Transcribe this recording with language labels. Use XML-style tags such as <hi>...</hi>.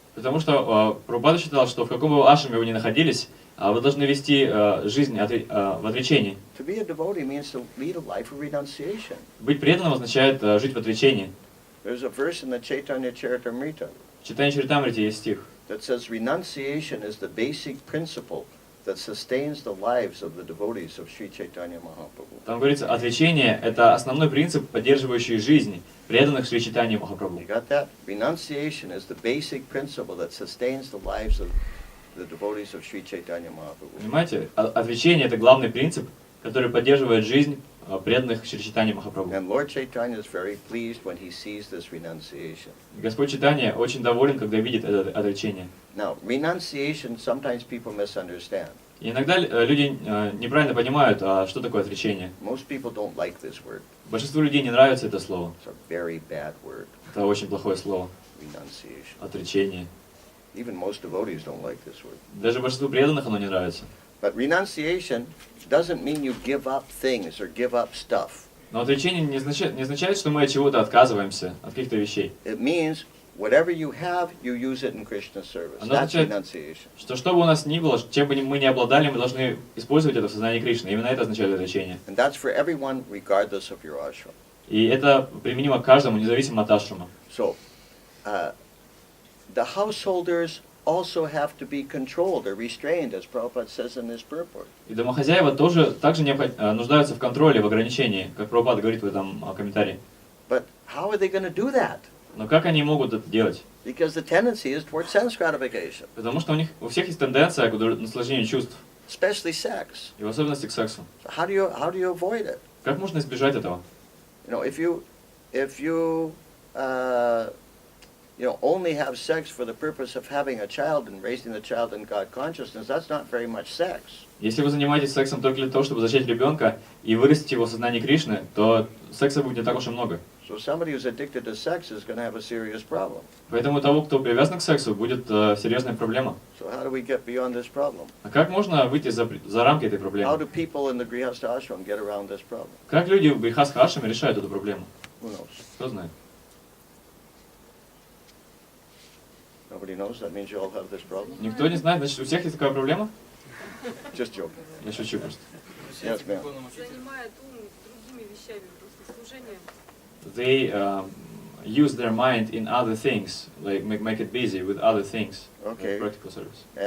<ru>Потому что Прабхупада считал, что в каком бы ашраме вы ни находились, вы должны вести жизнь в отречении.</ru> <en>To be a devotee means to lead a life of renunciation.</en> <ru>Быть преданным означает жить в отречении.</ru> <en>There's a verse in the Chaitanya Charitamrita</en> <ru>В Чайтанья Чаритамрите есть стих,</ru> <en>that says renunciation is the basic principle that sustains the lives of the devotees of Sri Chaitanya Mahaprabhu.</en> <ru>там говорится, отречение – это основной принцип, поддерживающий жизнь преданных Шри Чайтаньи Махапрабху.</ru> <en>You got that? Renunciation is the basic principle that sustains the lives of the devotees of Sri Chaitanya Mahaprabhu.</en> <ru>Понимаете, отречение – это главный принцип, который поддерживает жизнь преданных Шри Чайтаньи Махапрабху.</ru> <en>And Lord Chaitanya is very pleased when he sees this renunciation.</en> <ru>Господь Чайтанья очень доволен, когда видит это отречение.</ru> <en>Now, renunciation sometimes people misunderstand.</en> <ru>И иногда люди неправильно понимают, что такое отречение.</ru> <en>Most people don't like this word.</en> <ru>Большинству людей не нравится это слово.</ru> <en>It's a very bad word,</en> <ru>Это очень плохое слово.</ru> <en>renunciation.</en> <ru>Отречение.</ru> <en>Even most devotees don't like this word.</en> <ru>Даже большинству преданных оно не нравится.</ru> <en>But renunciation doesn't mean you give up things or give up stuff.</en> <ru>Но отречение не означает, что мы от чего-то отказываемся, от каких-то вещей.</ru> <en>It means whatever you have, you use it in Krishna's service.</en> <ru>Оно</ru> <en>That's</en> <ru>означает,</ru> <en>renunciation.</en> <ru>что бы у нас ни было, чем бы мы ни обладали, мы должны использовать это в сознании Кришны. Именно это означает отречение.</ru> <en>And that's for everyone, regardless of your ashram.</en> <ru>И это применимо к каждому, независимо от ашрама.</ru> <en>So, the householders also have to be controlled or restrained, as Prabhupada says in his purport.</en> <ru>И домохозяева также нуждаются в контроле, в ограничении, как Прабхупада говорит в этом комментарии.</ru> <en>But how are they going to do that?</en> <ru>Но как они могут это делать?</ru> <en>Because the tendency is towards sense gratification,</en> <ru>Потому что у всех есть тенденция к наслаждению чувств,</ru> <en>especially sex.</en> <ru>и в особенности к сексу.</ru> <en>So how do you avoid it?</en> <ru>Как можно избежать этого?</ru> <en>You know, if you only have sex for the purpose of having a child and raising the child in God consciousness, that's not very much sex.</en> <ru>Если вы занимаетесь сексом только для того, чтобы зачать ребенка и вырастить его в сознании Кришны, то секса будет не так уж и много.</ru> <en>So somebody who's addicted to sex is going to have a serious problem.</en> <ru>Поэтому у того, кто привязан к сексу, будет серьезная проблема.</ru> <en>So how do we get beyond this problem?</en> <ru>А как можно выйти за рамки этой</ru> <en>How</en> <ru>проблемы?</ru> <en>do people in the Grihastha ashram get around this problem?</en> <ru>Как люди в Грихастха ашраме решают эту проблему?</ru> <en>Who knows?</en> <ru>Кто знает?</ru> <en>Nobody knows? That means you all have this problem?</en> <ru>Никто не знает, значит у всех есть такая проблема?</ru> <en>Just joking.</en> <ru>Я шучу просто.</ru> <en>Yes, ma'am.</en> <ru>Занимает ум другими вещами, просто служением.</ru> <en>They use their mind in other things, like make it busy with other things, Okay. like practical service.</en>